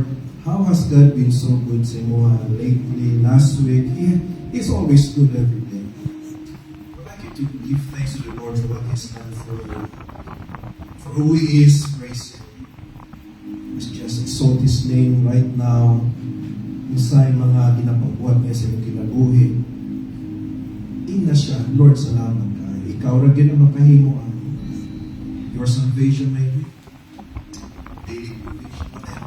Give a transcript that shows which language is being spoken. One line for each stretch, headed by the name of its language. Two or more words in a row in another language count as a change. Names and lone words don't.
English: How has God been so good
Hiligaynon: sa inyo
English: lately, last week? He's always good every day. I'd like you to give thanks to the Lord for what He's done for you. For who He is, praise Him. Let's just exalt His name right now.
Hiligaynon: Sa mga ginapagbuhat niya sa iyong kinabuhi. Ina siya, Lord, salamat ka. Ikaw rin ang makahimo ang
English: your salvation may be daily provision, whatever.